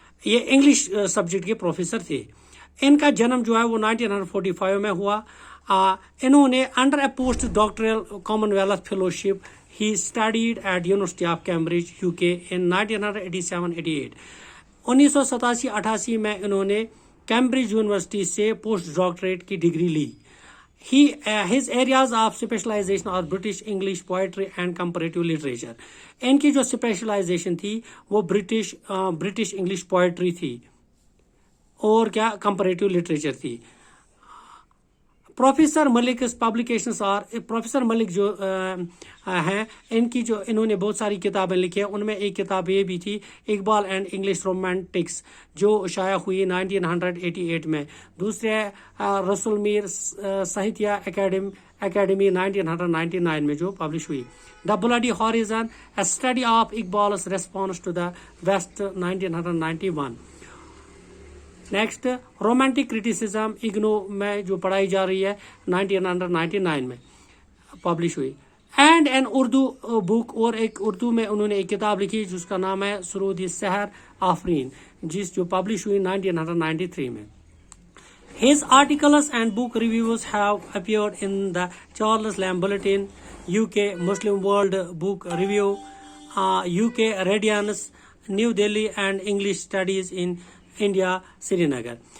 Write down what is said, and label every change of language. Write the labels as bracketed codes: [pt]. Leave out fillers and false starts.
[hi] ये English subject के professor थे। इनका जन्म जो है वो 1945 में हुआ। इन्होंने [en] Under a post doctoral Commonwealth fellowship he studied at University of Cambridge UK in 1987-88। [hi] 1987-88 में इन्होंने कैम्ब्रिज यूनिवर्सिटी से पोस्ट डॉक्टरेट की degree Lee. [en] His areas of specialization are British English poetry and comparative literature. [hi] इनकी जो स्पेशलाइजेशन थी वो British English poetry थी और क्या कंपैरेटिव लिटरेचर थी। प्रोफेसर मलिक पब्लिकेशंस और प्रोफेसर मलिक जो हैं, इनकी जो इन्होंने बहुत सारी किताबें लिखी हैं, उनमें एक किताब ये भी थी, इकबाल एंड इंग्लिश रोमांटिक्स, जो शाया हुई 1988 में। दूसरे रसूल मीर साहित्य एकेडमी 1999 में जो पब्लिश हुई। [en] The bloody horizon, a study of Iqbal's response to the West 1991। [hi] Next, romantic criticism IGNOU में जो पढ़ाई जा रही है 1999 में पब्लिश हुई। [en] and an Urdu book, [hi] और एक उर्दू में उन्होंने एक किताब लिखी जिसका नाम है सुरूद सहर आफरीन, जो पब्लिश हुई 1993 में। [en] His articles and book reviews have appeared in the Charles Lamb Bulletin, UK Muslim World Book Review, UK Radiance, New Delhi, and English Studies in India Srinagar.